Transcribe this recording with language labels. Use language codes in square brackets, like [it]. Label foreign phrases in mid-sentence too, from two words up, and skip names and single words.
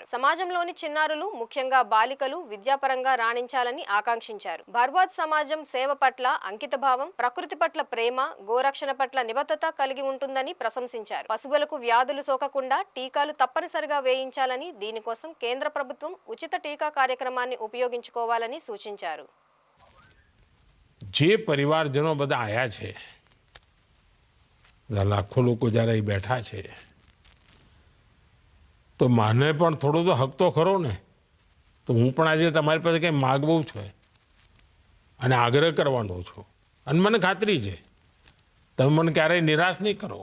[te] సమాజంలోని చిన్నారులు ముఖ్యంగా బాలికలు విద్యాపరంగా రాణించాలని ఆకాంక్షించారు. భర్వాద్ సమాజం సేవ పట్ల అంకితభావం, ప్రకృతి పట్ల ప్రేమ, గోరక్షణ పట్ల నిబద్ధత కలిగి ఉంటుందని ప్రశంసించారు. పశువులకు వ్యాధులు సోకకుండా టీకాలు తప్పనిసరిగా వేయించాలని, దీనికోసం కేంద్ర ప్రభుత్వం ఉచిత టీకా కార్యక్రమాన్ని ఉపయోగించుకోవాలని సూచించారు. [gu] જે પરિવારજનો બધા આયા છે, લાખો લોકો જ્યારે અહીં બેઠા છે, તો માને પણ થોડો તો હક તો ખરો ને. તો હું પણ આજે તમારી પાસે કંઈ માગવું છે અને આગ્રહ કરવાનો છું, અને મને ખાતરી છે તમે મને ક્યારેય નિરાશ નહીં કરો.